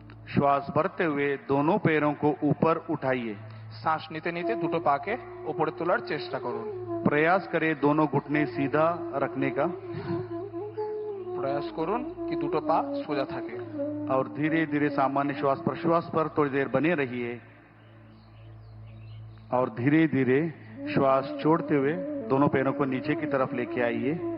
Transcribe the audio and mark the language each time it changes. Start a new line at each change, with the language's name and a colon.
Hindi: श्वास भरते हुए दोनों पैरों को ऊपर उठाइए।
Bangla: শ্বাস নিতে নিতে দুটো পাকে উপরে তোলার চেষ্টা করুন।
Hindi: प्रयास करें दोनों घुटने सीधा रखने का
Bangla: প্রয়াস করুন কি দুটো পা সোজা থাকে।
Hindi: और धीरे धीरे सामान्य श्वास प्रश्वास पर थोड़ी देर बने रहिए और धीरे धीरे श्वास छोड़ते हुए दोनों पैरों को नीचे की तरफ लेके आइए।